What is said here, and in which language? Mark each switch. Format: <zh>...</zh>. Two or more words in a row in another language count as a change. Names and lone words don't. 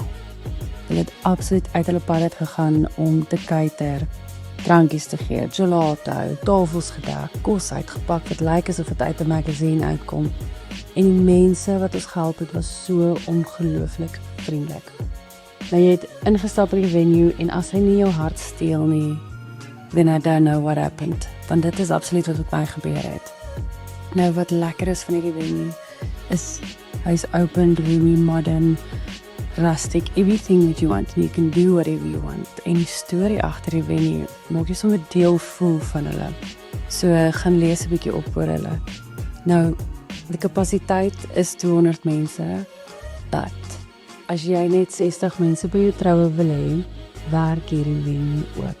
<af>Hulle het absoluut uit hulle pad uit gegaan om te cater, drankies te gee, gelato, tafels gedek, kos uitgepak, het lyk asof het uit 'n magazine uitkom. En die mense wat ons gehelp het, was so ongelooflik vriendelik. Nou jy het ingestap in die venue, en as hy nie jou hart steel nie,</af> <en>then I don't know what happened.</en> <af>Want dit is absoluut wat met my gebeur het. Nou wat lekker is van hierdie venue, is hy's</af> <en>open, roomy, modern, rustic, everything that you want, and you can do whatever you want.</en> <af>En die storie agter die venue maak jy sommer deel voel van hulle. So gaan lees 'n bietjie op oor hulle. Nou, die kapasiteit is 200 mense, but as jy net 60 mense by jou troue wil hê, werk hierdie venue ook.</af>